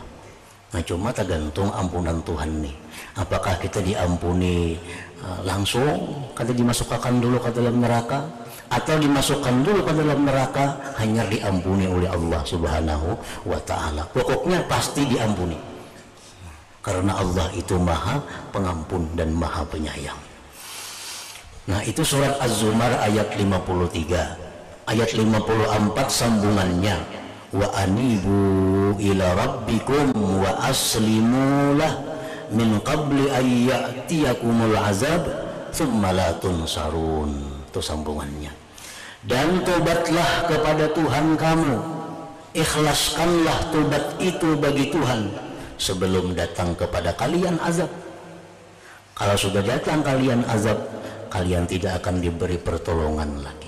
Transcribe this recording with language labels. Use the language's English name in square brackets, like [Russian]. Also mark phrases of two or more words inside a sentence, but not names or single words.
[Indonesian] Nah, cuma tergantung ampunan Tuhan nih. Apakah kita diampuni langsung, kata dimasukkan dulu ke dalam neraka, atau dimasukkan dulu ke dalam neraka hanya diampuni oleh Allah [Arabic] سبحانه وتعالى. [Indonesian] Pokoknya pasti diampuni, karena Allah itu Maha Pengampun dan Maha Penyayang. Nah, itu surat Az-Zumar ayat 53. Ayat 54 sambungannya, [Arabic] وأنيبوا إلى ربكم وأسلموا له من قبل أن يأتيكم العذاب ثم لا تنصرون. [Indonesian] Itu sambungannya. Dan tobatlah kepada Tuhan kamu, ikhlaskanlah tobat itu bagi Tuhan sebelum datang kepada kalian azab. Kalau sudah datang kalian azab, kalian tidak akan diberi pertolongan lagi.